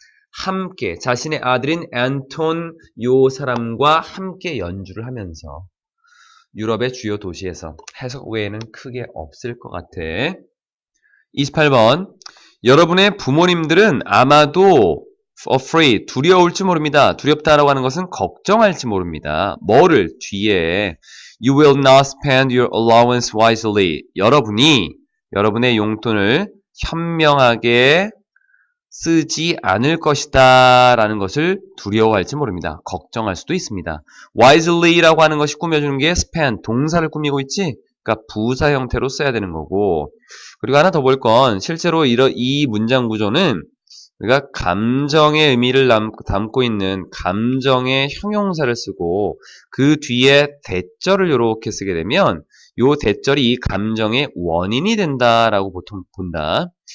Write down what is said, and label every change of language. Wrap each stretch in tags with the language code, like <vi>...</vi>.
<ko>함께 자신의 아들인 앤톤 요 사람과 함께 연주를 하면서 유럽의 주요 도시에서. 해석 외에는 크게 없을 것 같아. 28번. 여러분의 부모님들은 아마도 afraid, 두려울지 모릅니다. 두렵다라고 하는 것은 걱정할지 모릅니다. 뭐를? 뒤에</ko> <en>You will not spend your allowance wisely.</en> <ko>여러분의 용돈을 현명하게 쓰지 않을 것이다 라는 것을 두려워할지 모릅니다. 걱정할 수도 있습니다. wisely라고 하는 것이 꾸며주는 게 spend, 동사를 꾸미고 있지? 그러니까 부사 형태로 써야 되는 거고, 그리고 하나 더 볼 건 실제로 이 문장 구조는 우리가 감정의 의미를 담고 있는 감정의 형용사를 쓰고 그 뒤에 대절을 이렇게 쓰게 되면 요 대절이 이 감정의 원인이 된다라고 보통 본다.</ko>